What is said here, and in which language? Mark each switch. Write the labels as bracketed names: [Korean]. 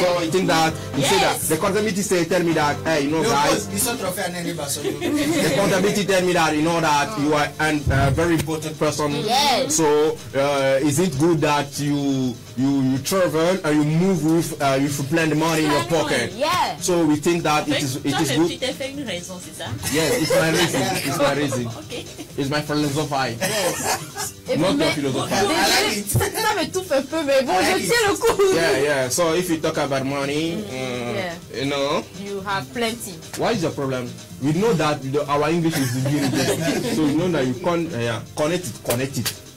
[English] So I think that you say that the accountability tell me that, hey, you know, guys, the accountability tell me that, you know, that you are a very important person. Yes. So is it good that you travel and you move with plenty money in your pocket? Yeah. So we think that it is [French] Tu good. t'es fait une raison, c'est ça? [English] Yes, it's my reason. It's my reason. Ok. It's my philosophy. [French] Et [English] Not [French] puis, mais- [English] philosophy. [French] désolé, ça me touffe un peu, mais bon, je tiens le coup. [English] Yeah. So if you talk about money, you know, You have plenty. what is your problem? We know that our English is really good. So we know that you connect it.